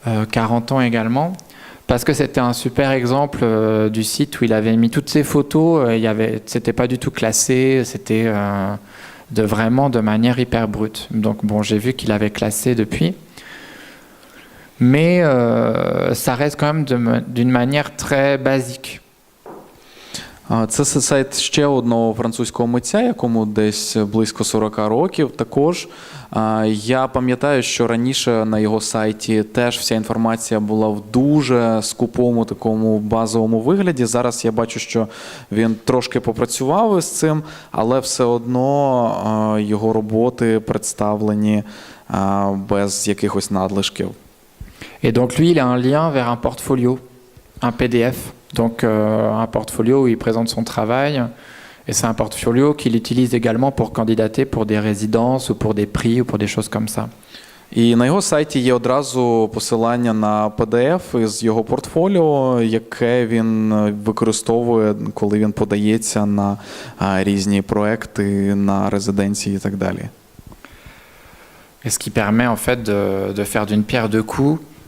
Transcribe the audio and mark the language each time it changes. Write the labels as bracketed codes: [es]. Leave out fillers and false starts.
[fr] 40 ans également, parce que c'était un super exemple du site où il avait mis toutes ses photos, c'était pas du tout classé, c'était vraiment de manière hyper brute. Donc bon, j'ai vu qu'il avait classé depuis, mais ça reste quand même d'une manière très basique. [uk] Це сайт ще одного французького митця, якому десь близько 40 років також. Я пам'ятаю, що раніше на його сайті теж вся інформація була в дуже скупому такому базовому вигляді. Зараз я бачу, що він трошки попрацював із цим, але все одно його роботи представлені без якихось надлишків. [fr] Et donc lui, il a un lien vers un portfolio, un PDF. Donc un portfolio où il présente son travail. Et c'est un portfolio qu'il utilise également pour candidater pour des résidences ou pour des prix ou pour des choses comme ça. [uk] І на його сайті є одразу посилання на PDF із його портфоліо, яке він використовує, коли він подається на різні проекти, на резиденції і так далі. [fr] Et ce qui permet en fait de faire d'une pierre deux coups.